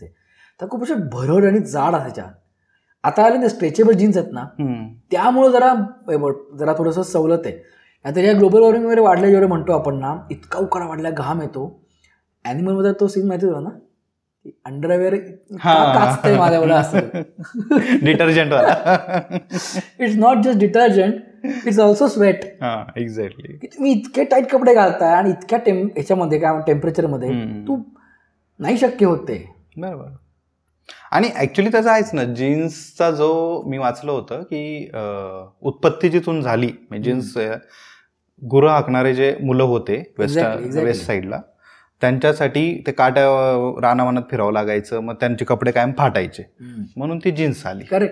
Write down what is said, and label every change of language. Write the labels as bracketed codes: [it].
[mr] ते तर खूप अशा भरड आणि जाड असायच्या. आता आले ते स्ट्रेचेबल जीन्स आहेत ना, त्यामुळे जरा थोडंसं सवलत आहे. आता या ग्लोबल वॉर्मिंग वगैरे वाढल्या जेवढे म्हणतो आपण ना, इतका उकाडा वाढला, घाम येतो. ॲनिमलमध्ये तो सीन माहिती होता ना, अंडरवेअर काचतंय माझ्यावर असं डिटर्जंट वाला. [en] It's not just detergent, it's also sweat. Exactly. [mr] तुम्ही इतके टाईट कपडे घालताय आणि इतक्या ह्याच्यामध्ये काय टेम्परेचरमध्ये तू नाही शक्य होते. बरोबर. आणि ऍक्च्युली त्याचं आहेच ना, जीन्सचा जो मी वाचलं होतं की उत्पत्ती जिथून झाली, म्हणजे जीन्स गुरं हाकणारे जे मुलं होते वेस्ट साईडला, त्यांच्यासाठी ते काट्या रानावनात फिरावं लागायचं, मग त्यांचे कपडे कायम फाटायचे, म्हणून ती जीन्स आली.